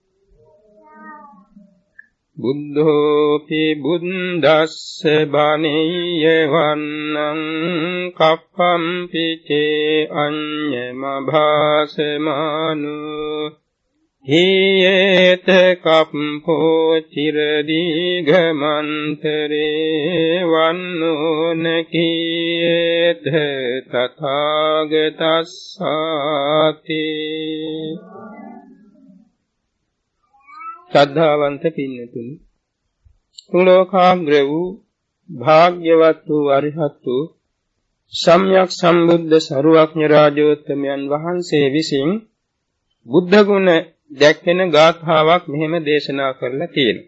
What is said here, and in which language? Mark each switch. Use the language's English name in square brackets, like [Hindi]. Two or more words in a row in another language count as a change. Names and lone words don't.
[Pali] බුද්ධෝපි බුද්දස්ස බණීය වන්නං කප්පම්පි චේ අඤ්ඤම භාසමානු හීයේත කප්පෝ චිරදීඝමන්තරේ වන්නෝන කීයේත තථාගතස්සාති. [Sinhala] ශ්‍රද්ධාවන්ත පින්නතුනි, තුලෝකාග්‍ර වූ භාග්‍යවත් වූ අරිහත් වූ සම්්‍යක් සම්බුද්ධ සරුවක්ඥ රාජෝත්තමයන් වහන්සේ විසින් බුද්ධ ගුණ දැක්වෙන ගාථාවක් මෙහෙම දේශනා කරලා තියෙනවා.